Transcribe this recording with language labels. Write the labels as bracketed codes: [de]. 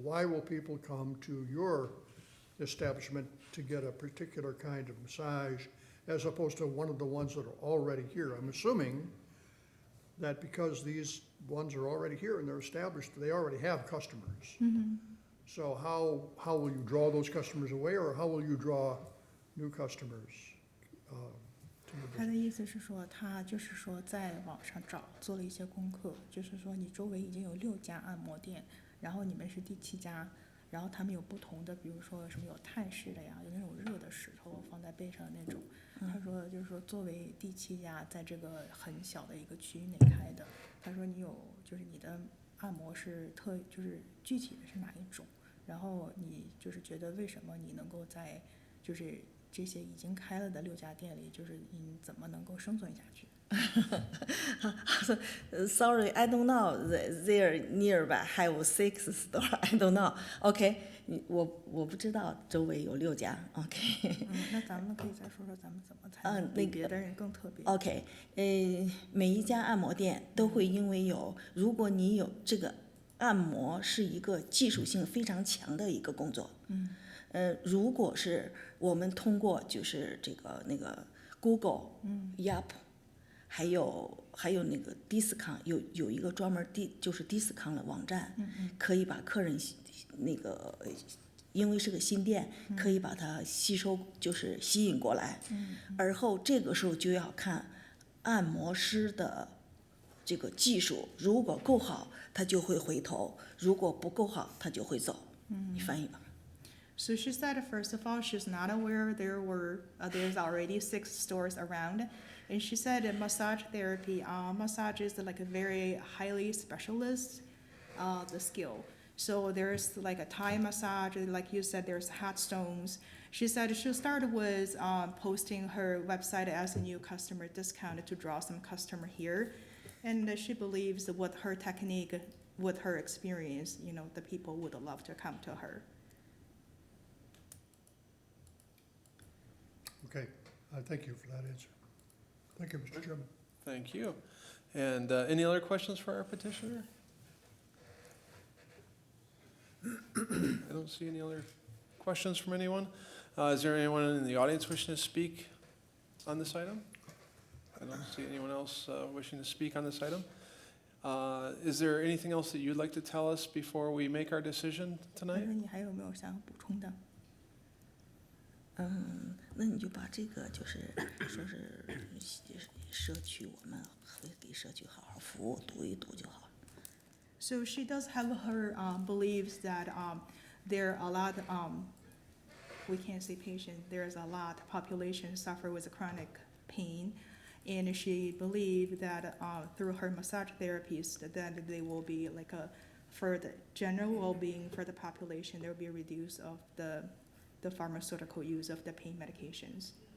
[en] Why will people come to your establishment to get a particular kind of massage as opposed to one of the ones that are already here? I'm assuming that because these ones are already here and they're established, they already have customers. Mm-hmm. So how will you draw those customers away, or how will you draw new customers to your [zh] 他的意思是说，他就是说在网上做了一些功课，就是说你周围已经有6家按摩店，然后你们是第7家，然后他们有不同的，比如说什么有泰式的呀，有那种热的石头放在背上的那种。他说就是说作为第7家，在这个很小的一个区域内开的，他说你有就是你的按摩是就是具体的是哪一种，然后你就是觉得为什么你能够在就是这些已经开了的6家店里，就是你怎么能够生存下去？ [en] Sorry, I don't know. There nearby have 6 store. I don't know. [zh] OK， 我不知道周围有6家。 OK。那咱们可以再说说咱们怎么才嗯能比那个别的人更特别。 OK，每一家按摩店都会因为如果你有这个按摩是一个技术性非常强的一个工作，如果是我们通过就是那个 Google、Yelp，还有那个 Discount 有一个专门就是 Discount 的网站，可以把客人那个。因为是个新店，可以把它就是吸引过来，而后这个时候就要看按摩师的这个技术，如果够好，他就会回头；如果不够好，他就会走。你翻译吧。 [en] So she said, first of all, she's not aware there's already 6 stores around. And she said massage therapy, massage is like a very highly specialist, the skill. So there's like a Thai massage, like you said, there's hot stones. She said she started with posting her website as a new customer discount to draw some customer here. And she believes that with her technique, with her experience, the people would love to come to her. Okay, thank you for that answer. Thank you, Mr. Chairman. Thank you. And any other questions for our petitioner? I don't see any other questions from anyone. Is there anyone in the audience wishing to speak on this item? I don't see anyone else wishing to speak on this item. Is there anything else that you'd like to tell us before we make our decision 那 tonight? [zh] 你还有没有想要补充的？那你就把这个就是说是社区，我们会给社区好好服务，读一读就好了。 [en] So she does have her beliefs that there are a lot, we can't say patient, there's a lot population suffer with chronic pain. And she believes that through her massage therapies, that they will be like for the general well-being for the population, there will be a reduce of the pharmaceutical use of the pain medications.